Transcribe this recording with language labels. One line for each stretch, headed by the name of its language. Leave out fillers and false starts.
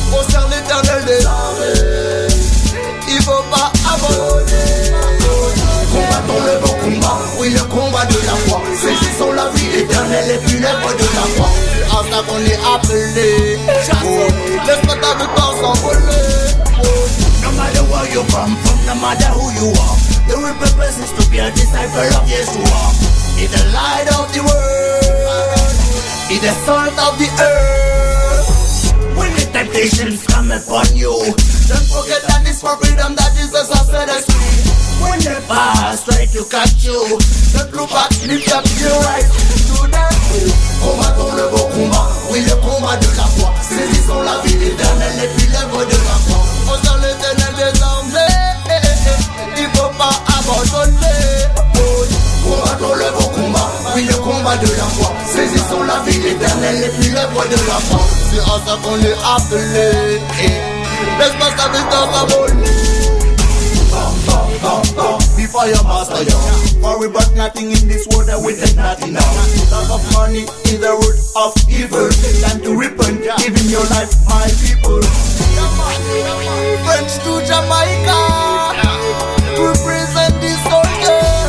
French: Au sein l'éternel des armées, il faut pas abandonner. Combattons le bon combat, oui le combat de la foi. Saisissons la vie éternelle et puis l'œuvre de la foi. C'est à ça qu'on est appelé. Laisse pas ta victoire s'envoler.
English: No matter where you come from, no matter who you are, the real purpose is to be a disciple of Yeshua. He's the light of the world, he's the salt of the earth. When the temptations come upon you, don't forget that it's for freedom that Jesus has set us free. When the past try to catch you, don't look back, lift up your eyes to that way.
French: Combattons le bon combat, oui le combat de la foi. Saisissons la vie éternelle et puis l'œuvre de la foi. Au sein l'éternel des armées, il faut pas abandonner. Combattons le bon combat, oui le combat de la foi. Saisissons la vie éternelle et puis l'œuvre de la foi. C'est à ça qu'on est appelé. Laisse pas ta victoire s'envoler.
English: Before your master, yo. For we brought nothing in this world that we take nothing now. Love of money is the root of evil. Time to repent, giving your life, my people. French to Jamaica, represent this soldier.